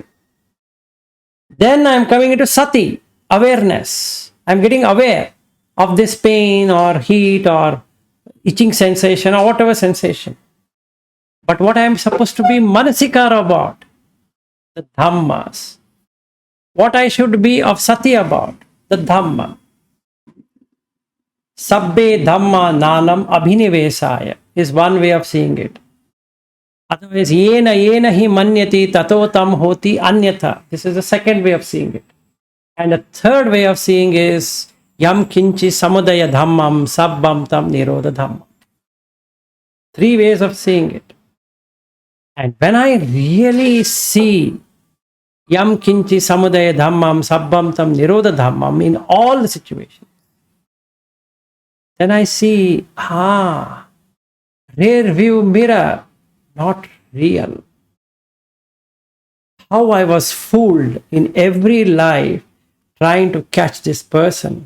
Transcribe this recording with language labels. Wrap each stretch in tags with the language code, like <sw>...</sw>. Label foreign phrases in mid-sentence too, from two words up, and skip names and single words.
<en>Then I am coming into sati, awareness. I am getting aware of this pain or heat or itching sensation or whatever sensation. But what I am supposed to be manasikara about? The dhammas. What I should be of sati about? The dhamma.</en> <pi>Sabbe dhamma nanam abhinivesaya</pi> <en>is one way of seeing it. Otherwise,</en> <sa>yena hi manyati tato tam hoti anyatha.</sa> <en>This is the second way of seeing it. And the third way of seeing is</en> <pi>yam kinchi samudaya dhammam sabbam tam nirodha dhammam.</pi> <en>3 ways of seeing it. And when I really see</en> <pi>yam kinchi samudaya dhammam sabbam tam nirodha dhammam</pi> <en>in all the situations, then I see, rear view mirror, not real. how I was fooled in every life trying to catch this person.</en>